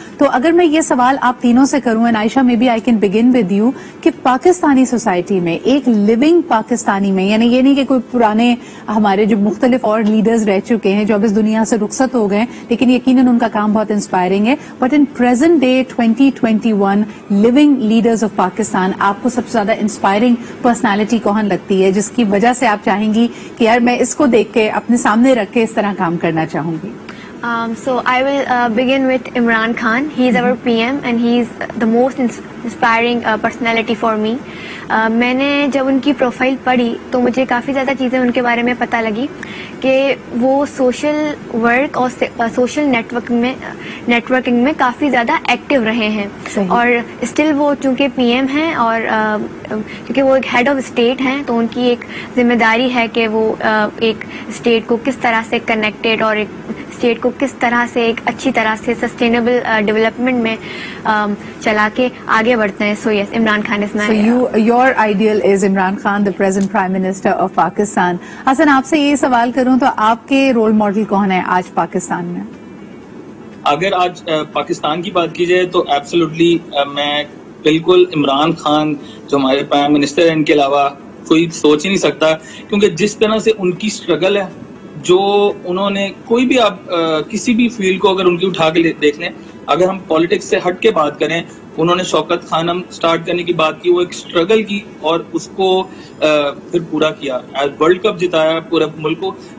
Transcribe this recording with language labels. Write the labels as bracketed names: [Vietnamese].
[Urdu] تو اگر میں یہ سوال آپ تینوں سے کروں, [English] and Ayesha may be I can begin with you, [Urdu] کہ پاکستانی سوسائٹی میں ایک لیونگ پاکستانی میں, یعنی یہ نہیں کہ کوئی پرانے ہمارے جو مختلف اور لیڈرز رہ چکے ہیں جو اب اس دنیا سے رخصت ہو گئے لیکن یقیناً ان کا کام بہت انسپائرنگ ہے, [English] but in present day 2021 living leaders of Pakistan [Urdu] آپ کو سب سے زیادہ انسپائرنگ پرسنالٹی کون لگتی ہے جس کی وجہ سے آپ چاہیں گی کہ یار میں اس کو دیکھ کے اپنے سامنے رکھ کے اس طرح کام کرنا چاہوں گی؟ [English] So I will begin with Imran Khan. He is our PM and he is the most inspiring personality for me. [Urdu] میں نے جب ان کی پروفائل پڑھی تو مجھے کافی زیادہ چیزیں ان کے بارے میں پتہ لگی کہ وہ سوشل ورک اور سوشل نیٹورکنگ میں کافی زیادہ ایکٹیو رہے ہیں. اور اسٹل وہ چونکہ پی ایم ہیں اور کیونکہ وہ ایک ہیڈ آف اسٹیٹ ہیں تو ان کی ایک ذمہ داری ہے کہ وہ ایک اسٹیٹ کو کس طرح سے کنیکٹڈ اور ایک اسٹیٹ کو کس طرح سے ایک اچھی طرح سے سسٹینیبل ڈیولپمنٹ میں چلا کے آگے بڑھتے ہیں. [English] So yes, Imran Khan is my. Your ideal is Imran Khan, the present Prime Minister of Pakistan. [Urdu] حسن, آپ سے یہ سوال کروں تو آپ کے رول ماڈل کون ہے آج پاکستان میں؟ اگر آج پاکستان کی بات کی جائے تو ایبسولوٹلی میں بالکل عمران خان جو ہمارے پرائم منسٹر ہیں ان کے علاوہ کوئی سوچ ہی نہیں سکتا, کیونکہ جس طرح سے ان کی اسٹرگل ہے, جو انہوں نے کوئی بھی آپ کسی بھی فیلڈ کو اگر ان کی اٹھا کے دیکھ لیں, اگر ہم پالیٹکس سے ہٹ کے بات کریں, انہوں نے شوکت خانم سٹارٹ کرنے کی بات کی, وہ ایک اسٹرگل کی اور اس کو پھر پورا کیا, ورلڈ کپ جتایا پورے ملک کو.